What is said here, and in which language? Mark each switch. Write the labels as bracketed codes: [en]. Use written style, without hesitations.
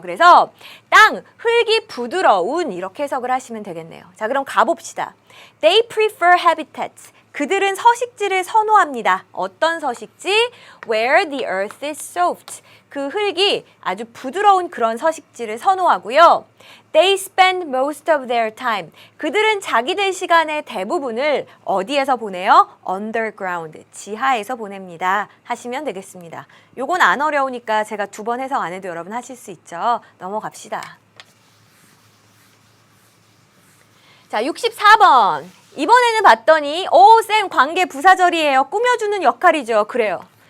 [ko] 그래서 땅, 흙이 부드러운 이렇게 해석을 하시면 되겠네요. 자, 그럼 가봅시다. [en] They prefer habitats. [ko] 그들은 서식지를 선호합니다. 어떤 서식지? [en] Where the earth is soft. 그 흙이 아주 부드러운 그런 서식지를 선호하고요. They spend most of their time. [ko] 그들은 자기들 시간의 대부분을 어디에서 보내요? Underground, 지하에서 보냅니다. 하시면 되겠습니다. 요건 안 어려우니까 제가 2번 해석 안 해도 여러분 하실 수 있죠. 넘어갑시다. 자, 64번. 이번에는 봤더니 쌤 관계 부사절이에요. 꾸며주는 역할이죠. 그래요.